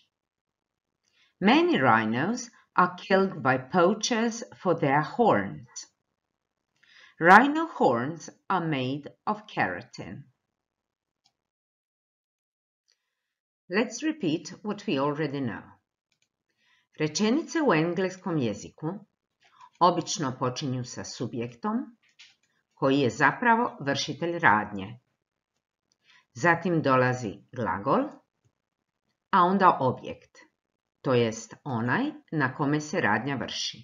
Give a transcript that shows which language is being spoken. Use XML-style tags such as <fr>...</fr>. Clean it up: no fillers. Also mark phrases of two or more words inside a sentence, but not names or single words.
<en>Many rhinos are killed by poachers for their horns. Rhino horns are made of keratin. Let's repeat what we already know.</en> <hr>Rečenice u engleskom jeziku obično počinju sa subjektom koji je zapravo vršitelj radnje. Zatim dolazi glagol, a onda objekt, to jest onaj na kome se radnja vrši.</hr>